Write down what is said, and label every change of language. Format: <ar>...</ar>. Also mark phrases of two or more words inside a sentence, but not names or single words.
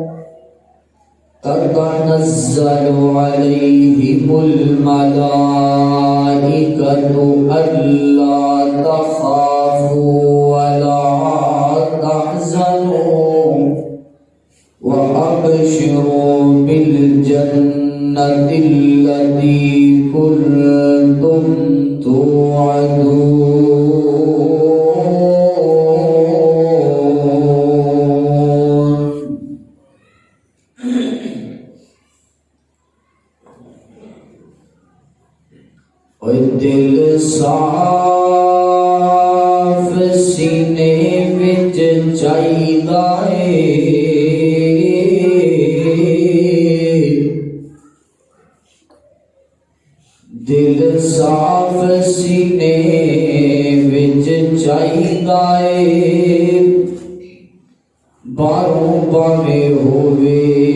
<ar>تتنزل عليهم الملائكة ألا تخافوا ولا تحزنوا وأبشروا بالجنة التي كنتم توعدون دل</ar> <pa>صاف سینے وچ چاہیدا ہے دل صاف سینے وچ چاہیدا ہے باہروں بھاویں ہووے</pa>